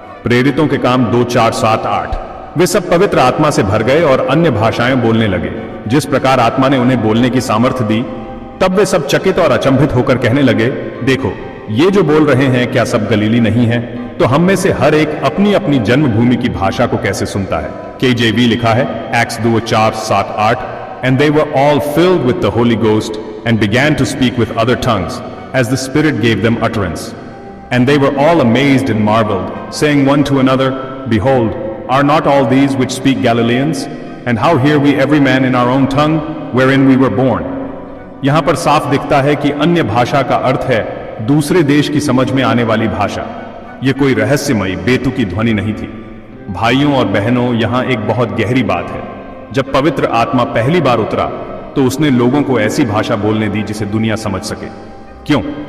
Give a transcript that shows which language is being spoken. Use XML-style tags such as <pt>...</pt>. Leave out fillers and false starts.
<hi>प्रेरितों के काम 2:4-7-8। वे सब पवित्र आत्मा से भर गए और अन्य भाषाएं बोलने लगे। जिस प्रकार आत्मा ने उन्हें बोलने की सामर्थ्य दी, तब वे सब चकित और अचंभित होकर कहने लगे, देखो, ये जो बोल रहे हैं क्या सब गलीली नहीं है? तो हम में से हर एक अपनी अपनी जन्मभूमि की भाषा को कैसे सुनता है?</hi> <en>KJV</en> <hi>लिखा है</hi> <en>Acts 2:4-7-8, and they were all filled with the Holy Ghost and began to speak with other tongues as the Spirit gave them utterance. And they were all amazed and marveled, saying one to another, Behold, are not all these which speak Galileans? And how hear we every man in our own tongue wherein we were born?</en> <hi>यहां पर साफ दिखता है कि अन्य भाषा का अर्थ है दूसरे देश की समझ में आने वाली भाषा। यह कोई रहस्यमयी बेतुकी ध्वनि नहीं थी। भाइयों और बहनों, यहां एक बहुत गहरी बात है। जब पवित्र आत्मा पहली बार उतरा तो उसने लोगों को ऐसी भाषा बोलने दी जिसे दुनिया समझ सके। क्यों?</hi>